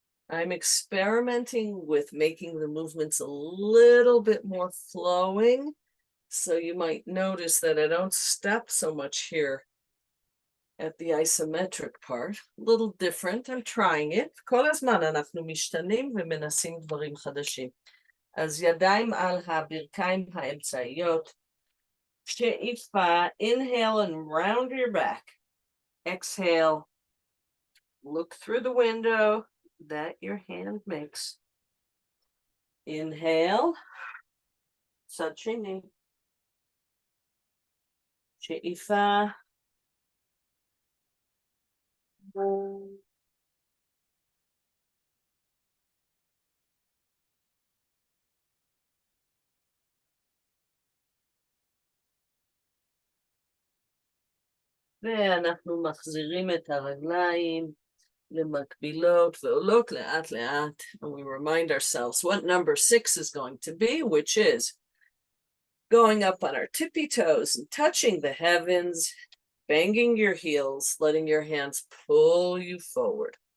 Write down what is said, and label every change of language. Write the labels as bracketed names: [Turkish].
[English] I'm experimenting with making the movements a little bit more flowing. So you might notice that I don't step so much here at the isometric part. A little different, I'm trying it. [Hebrew] כל הזמן אנחנו משתנים ומנסים דברים חדשים. אז ידיים על הברכיים האמצעיות. [English] שאיפה, inhale and round your back. Exhale, look through the window that your hand makes. [Hebrew] Inhale, צד שני. שאיפה. ואנחנו מחזירים את הרגליים למקבילות ועולות לאט לאט. [English] And we remind ourselves what number 6 is going to be, which is going up on our tippy toes and touching the heavens, banging your heels, letting your hands pull you forward.